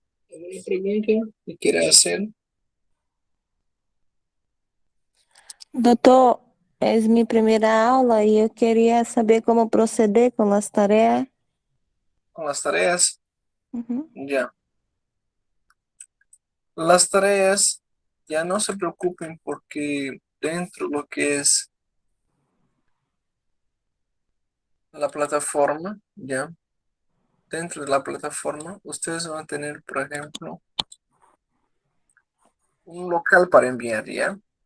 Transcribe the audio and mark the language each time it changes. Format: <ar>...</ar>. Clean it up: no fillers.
<es>¿Alguna pregunta que quiera hacer?</es> <pt>Doutor, é minha primeira aula e eu queria saber como proceder com as tarefas.</pt> <es>Con las tareas, Uhum. ya. Las tareas, ya no se preocupen porque dentro de lo que es la plataforma, ya, dentro de la plataforma, ustedes van a tener, por ejemplo, un local para enviar, ¿ya?</es>